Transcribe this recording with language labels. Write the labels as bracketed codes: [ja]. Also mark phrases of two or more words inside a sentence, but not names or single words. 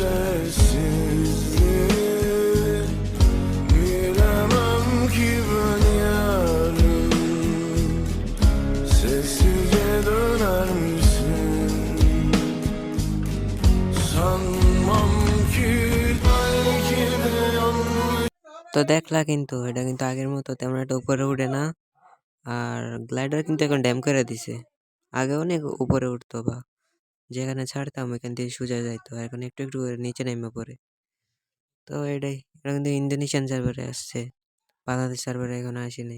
[tr] sessizliği, bilemem ki ben yarın sessizce döner misin? Sanmam ki belki de yanlış. [bn] তো দেখলা কিন্তু এটা কিন্তু আগের মতো তেমন একটা উপরে উঠে না। আর গ্লাইডার কিন্তু এখন ড্যাম করে দিছে। আগে অনেক উপরে উঠতো, বা যেখানে ছাড়তাম ওইখান থেকে সোজা যাইতো, আর এখন একটু একটু করে নিচে নেমে পড়ে। তো এটাই, এটা কিন্তু ইন্দোনেশিয়ান সার্ভারে আসছে, বাংলাদেশ সার্ভারে এখন আসেনি।